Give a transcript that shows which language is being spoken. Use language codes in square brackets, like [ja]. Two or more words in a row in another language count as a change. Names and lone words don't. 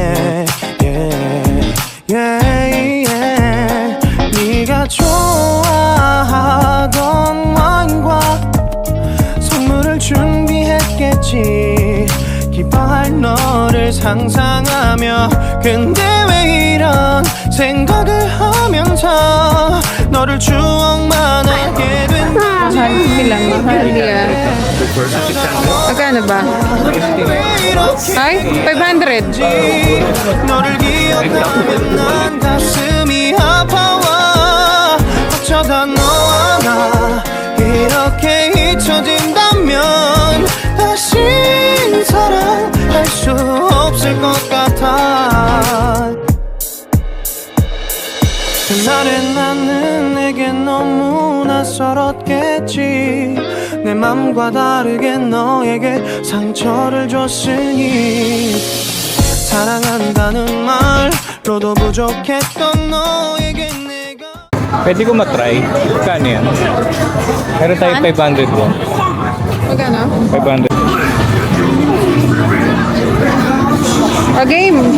[ko] 네가 좋아하던 와인과 선물을 준비했겠지 기뻐할 너를 상상하며 근데 왜 이런 생각을 하면서 너를 추억만 하게 [tl] mahal sila. Mahal yan. Magkano ba? Ay, 500. [ko] 너를 기억하면 난 가슴이 아파와 어쩌다 너와 나 이렇게 잊혀진다면 다시 사랑할 수 없을 것 같아 그날의 나는 내게 너무 낯설었겠지 내 맘과 다르게 너에게 상처를 줬으니 사랑한다는 말로도 부족했던 너에게 내가 [tl] Pwede ko matry. Kano yan? Meron tayo 500 po. Magkano? 500. [en] A game.